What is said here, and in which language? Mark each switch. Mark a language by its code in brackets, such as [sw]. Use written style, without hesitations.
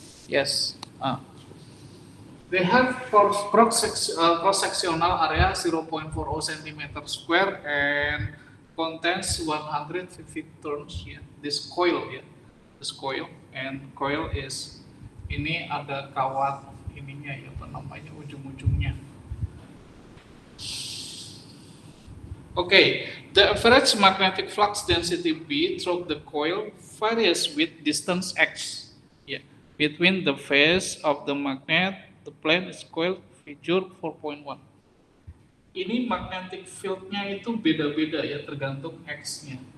[en] Yes. They have cross-sectional area 0.40 centimeter square and contains 150 turns. Yeah. This coil, yeah. This coil, and coil is [id] ini ada kawat ininya ya, apa namanya, ujung-ujungnya. [en] Okay, the average magnetic flux density B through the coil varies with distance x. Yeah, between the face of the magnet, the plane is coil figure 4.1. [id] Ini magnetic field-nya itu beda-beda ya, tergantung x-nya.